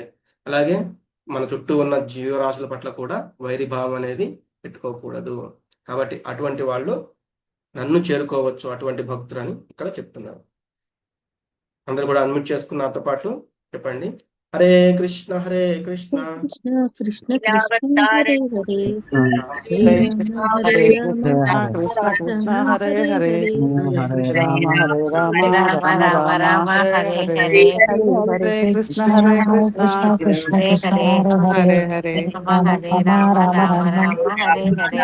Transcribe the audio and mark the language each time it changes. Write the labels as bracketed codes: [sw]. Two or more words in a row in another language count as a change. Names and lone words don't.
[te] అలాగే మన చుట్టూ ఉన్న జీవరాశుల పట్ల కూడా వైరిభావం అనేది పెట్టుకోకూడదు. కాబట్టి అటువంటి వాళ్ళు నన్ను చేరుకోవచ్చు, అటువంటి భక్తులు అని ఇక్కడ చెప్తున్నారు. అందరూ కూడా అన్మ్యూట్ చేసుకున్న నాతో పాటు చెప్పండి: [sa] హరే కృష్ణ హరే కృష్ణ కృష్ణ కృష్ణ కృష్ణ హరే హరే హరే రామ హరే రామ కృష్ణ కృష్ణ రామ హరే హరే హరే హరే హరే రామ హరే రామ రామ రామ రామ హరే హరే హరే కృష్ణ కృష్ణ కృష్ణ కృష్ణ హరే హరే రామ హరే రామ రామ రామ హరే హరే